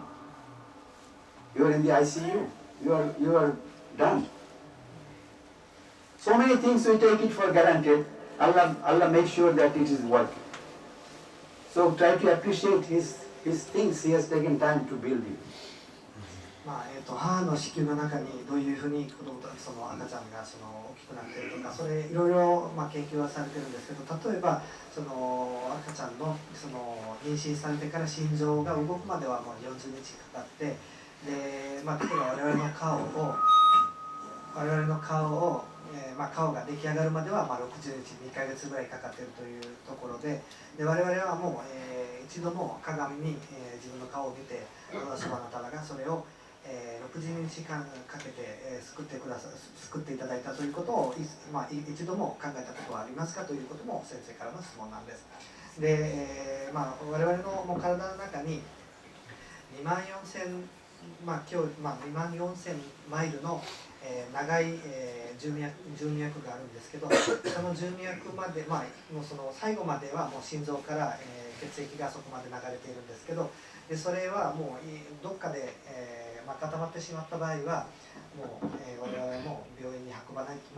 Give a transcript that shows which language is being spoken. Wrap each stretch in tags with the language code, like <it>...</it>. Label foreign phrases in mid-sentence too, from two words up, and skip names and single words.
<en>You are in the ICU. You are done. So many things we take it for granted. Allah makes sure that it is working. So try to appreciate his things. He has taken time to build you.</en> <ja>母の子宮の中にどういうふうにその赤ちゃんがその大きくなっているとか、それいろいろ研究はされてるんですけど、例えばその赤ちゃんのその妊娠されてから心臓が動くまではもう40日かかって、で、例えば我々の顔を顔が出来上がるまでは60日、2ヶ月ぐらいかかっているというところで、我々はもう、一度も鏡に、自分の顔を見て、</ja> <ar>الله سبحانه وتعالى</ar> <ja>がそれを60日間かけて救っていただいたということを一度も考えたことはありますかということも先生からの質問なんです。で、我々のもう体の中に24,000今日24000マイルの長い十二脈があるんですけど、その十二脈まで、もうその最後まではもう心臓から血液がそこまで流れているんですけど、でそれはもうどっかで固まってしまった場合はもう我々も病院にその</ja>